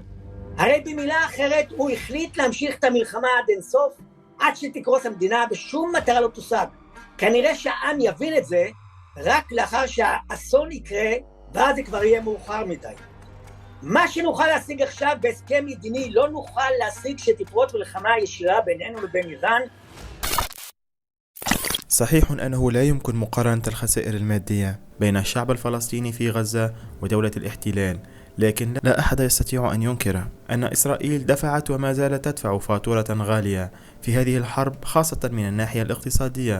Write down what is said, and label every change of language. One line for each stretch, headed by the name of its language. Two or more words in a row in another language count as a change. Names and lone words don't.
Hebrew: הרי במילה אחרת הוא החליט להמשיך את המלחמה עד אינסוף, עד שתקרוס המדינה, ושום מטרה לא תושג. כנראה שהעם יבין את זה רק לאחר שהאסון יקרה, ואז זה כבר יהיה מאוחר מדי. מה שנוכל להשיג עכשיו בהסכם מדיני לא נוכל להשיג שתפרוץ מלחמה ישירה בינינו לבין איראן.
Arabic: صحيح أنه لا يمكن مقارنة الخسائر المادية بين الشعب الفلسطيني في غزة ودولة الاحتلال، لكن لا أحد يستطيع أن ينكر أن إسرائيل دفعت وما زالت تدفع فاتورة غالية في هذه الحرب، خاصة من الناحية الاقتصادية.